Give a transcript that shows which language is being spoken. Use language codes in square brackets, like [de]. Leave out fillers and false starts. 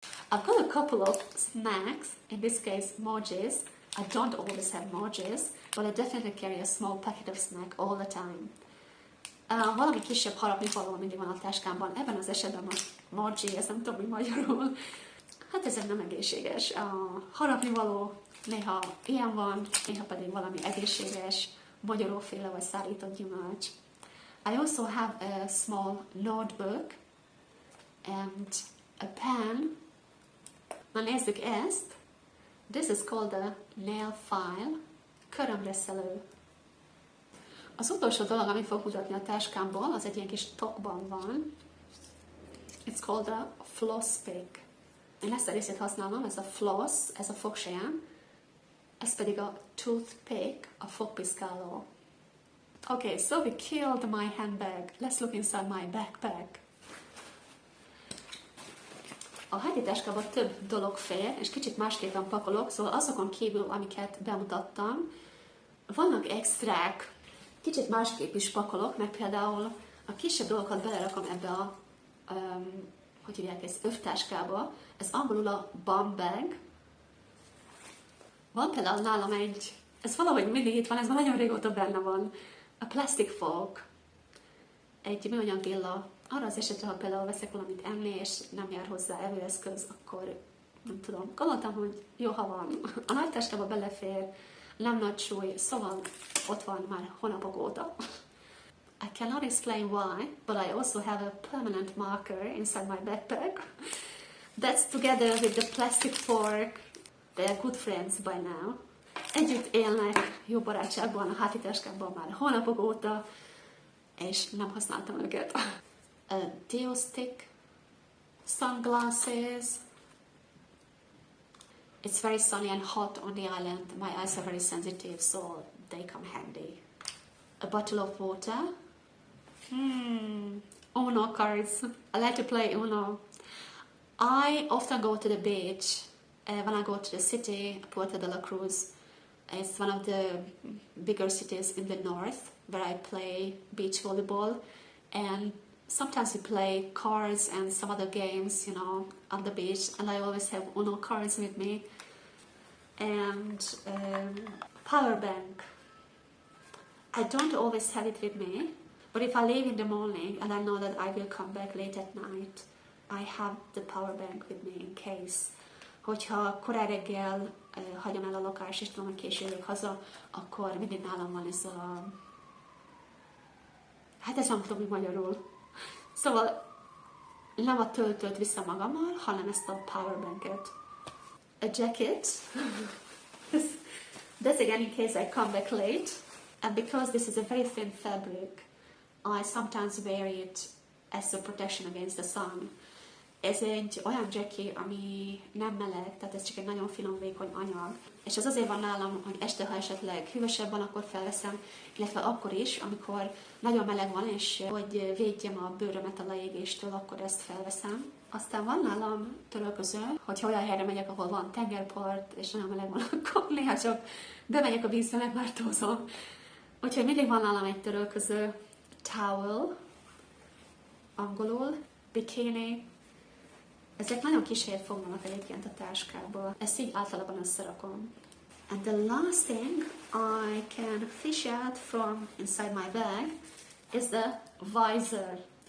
[en] I've got a couple of snacks, in this case mojis. I don't always have mojis, but I definitely carry a small packet of snack all the time. [hu] Valami kisebb harapnivaló mindig van a táskámban, ebben az esetben a moji, ez nem tudom, mi magyarul. Hát ezek nem egészséges. A harapnivaló néha ilyen van, néha pedig valami egészséges, magyaróféle vagy szárított gyümölcs. [en] I also have a small notebook and a pen. [hu] Na nézzük ezt. [en] This is called a nail file, körömreszelő. [hu] Az utolsó dolog, amit fog mutatni a táskámból, az egy ilyen kis tokban van. [en] It's called a floss pick. [hu] Én ezt a részét használom, ez a floss, ez a fogsejem. Ez pedig a toothpick, a fogpiszkáló. [en] Okay, so we killed my handbag. Let's look inside my backpack. [hu] A hátitáskába több dolog fér, és kicsit másképpen pakolok, szóval azokon kívül, amiket bemutattam, vannak extrák. Kicsit másképp is pakolok, meg például a kisebb dolgokat belerakom ebbe a, hogy hívják ezt, övtáskába. Ez angolul a bum bag. Van például nálam egy, ez valahogy mindig itt van, ez már nagyon régóta benne van, a plastic fork, egy műanyag villa. Arra az esetre, ha például veszek valamit enni, és nem jár hozzá evőeszköz, akkor nem tudom, gondoltam, hogy jó, ha van. A nagy táskába belefér, nem nagy súly, szóval ott van már hónapok óta. [en] I cannot explain why, but I also have a permanent marker inside my backpack. That's together with the plastic fork. They are good friends by now. [hu] Együtt élnek jó barátságban a hátitáskámban már hónapok óta, és nem használtam őket. A deo stick, [en] sunglasses. It's very sunny and hot on the island. My eyes are very sensitive, so they come handy. A bottle of water. Uno cards. I like to play Uno. I often go to the beach when I go to the city, Puerto de la Cruz. It's one of the bigger cities in the north where I play beach volleyball, and sometimes we play cards and some other games, you know, on the beach, and I always have Uno cards with me. And power bank. I don't always have it with me, but if I leave in the morning and I know that I will come back late at night, I have the power bank with me in case. [hu] Hogyha korán reggel hagyom el a lakást, és tudom, hogy késő jövök haza, akkor mindig nálam van ez a... Hát ez nem tudom, hogy magyarul. Szóval nem a töltőt viszem magammal, hanem ezt a power banket. [en] A jacket. That's again in case I come back late. And because this is a very thin fabric, I sometimes wear it as a protection against the sun. [hu] Ez egy olyan jacket, ami nem meleg, tehát ez csak egy nagyon finom, vékony anyag. És az azért van nálam, hogy este, ha esetleg hűvösebb van, akkor felveszem, illetve akkor is, amikor nagyon meleg van, és hogy védjem a bőrömet a leégéstől, akkor ezt felveszem. Aztán van nálam törölköző, hogyha olyan helyre megyek, ahol van tengerpart, és nagyon meleg van, akkor néha csak bemegyek a vízbe, megváltózom. Úgyhogy mindig van nálam egy törölköző. Towel, angolul, bikini. Ezek nagyon kis helyet foglalnak egyébként a táskába. Ezt így általában összerakom. [en] And the last thing I can fish out from inside my bag is the visor.